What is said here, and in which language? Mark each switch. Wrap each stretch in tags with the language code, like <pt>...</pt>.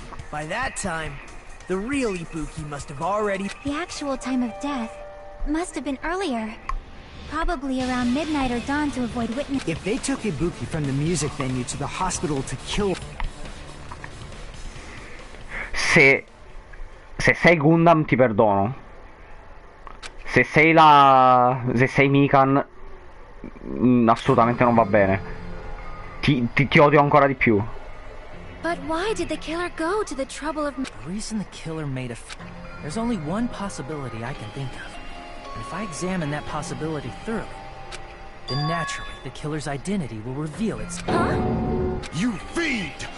<en>By that time, the real Ibuki must have already. The actual time of death must have been earlier. Probably around midnight or dawn to avoid witness. If they took Ibuki from the music venue to the hospital to kill...</en> <it>Se sei Gundam ti perdono. Se sei Mikan assolutamente non va bene. Ti odio ancora di più.</it> <en>But why did the killer go to the trouble of... The reason the killer made there's only one possibility I can think of. And if I examine that possibility thoroughly, then naturally the killer's identity will reveal its... Huh? You fiend!</en>